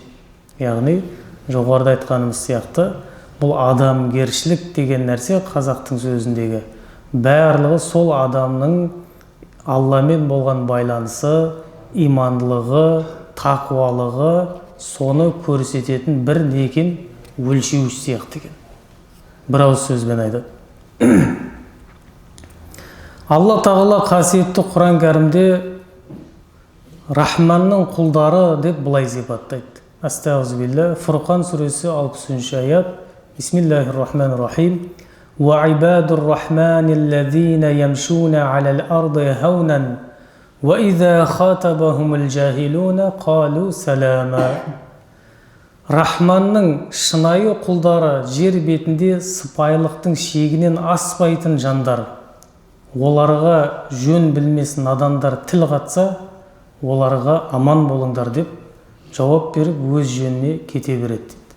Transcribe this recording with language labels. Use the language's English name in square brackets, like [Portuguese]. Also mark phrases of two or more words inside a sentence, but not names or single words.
[Kazakh] Яғни жоғарыда айтқанымыз сияқты, бұл адамгершілік деген нәрсе қазақтың сөзіндегі барлығы сол адамның Алламен болған байланысы, имандылығы, тақуалығы, соны көрсететін бір некен өлшеуіш сияқты екен. Бір ауыз сөзбен айтады. Алла тағала қасиетті Құран кәрімде Рахманның құлдары деп былай сипаттайды. Астағфирулла. Фурқан сүресі 60 аят. [Arabic] بسم الله الرحمن الرحيم. وعباد الرحمن الذين يمشون على الأرض هونا وإذا خاطبهم الجاهلون قالوا سلاما. [Kazakh] Рахманның шынайы құлдары жер бетінде сыпайылықтың шегінен аспайтын жандар. Оларға жөн білмес надандар тіл қатса, оларға аман болыңдар деп жауап беріп өз жөніне кете береді.